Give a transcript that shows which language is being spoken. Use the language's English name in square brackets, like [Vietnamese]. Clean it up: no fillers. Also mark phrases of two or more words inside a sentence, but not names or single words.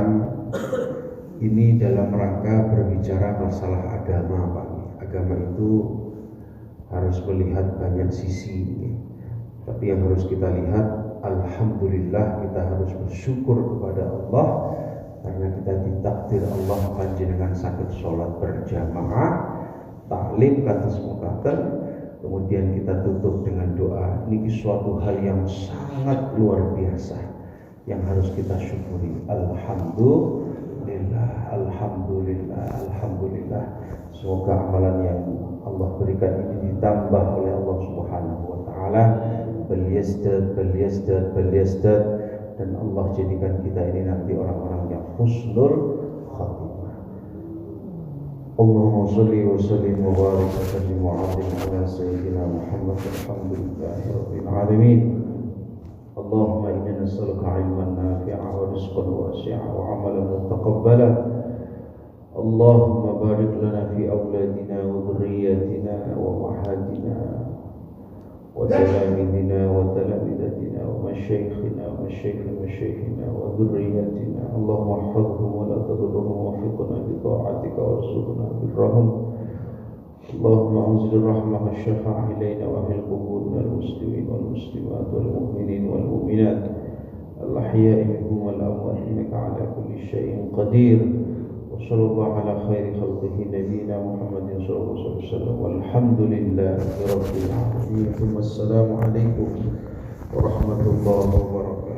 [Indonesian] Ini dalam rangka berbicara masalah agama, Pak. Agama itu harus melihat banyak sisi, tapi yang harus kita lihat, alhamdulillah kita harus bersyukur kepada Allah karena kita ditakdir Allah panjenengan sakit sholat berjamaah, taklim [Javanese] kados mukaten, [Indonesian] kemudian kita tutup dengan doa. Ini suatu hal yang sangat luar biasa yang harus kita syukuri. [Arabic] الحمد لله الحمد لله الحمد لله. [Indonesian] Semoga amalan yang Allah berikan ini ditambah oleh Allah [Arabic] سبحانه وتعالى, [Indonesian] beliasdad dan Allah jadikan kita ini nanti orang-orang yang [Arabic] حسن الخاتمة. اللهم صل وسلم وبارك وسلم وعظم على سيدنا محمد الحمد لله رب العالمين. اللهم إنا نسألك علما نافعا ورزقا واسعا وعملا متقبلا. اللهم بارك لنا في أولادنا وذرياتنا ومعاهدنا وتلاميذنا وتلميذاتنا ومشايخنا ومشايخنا وذرياتنا. اللهم احفظهم ولا تضرهم وفقنا بطاعتك وارزقنا برهم. اللهم أنزل رحمة الشفاعة إلينا وأهل القبور من المسلمين والمسلمات والمؤمنين والمؤمنات الأحياء منهم والأموات إنك على كل شيء قدير. صلى الله على خير خلقه نبينا محمد صلى الله عليه وسلم والحمد لله رب العالمين. والسلام عليكم ورحمة الله وبركاته.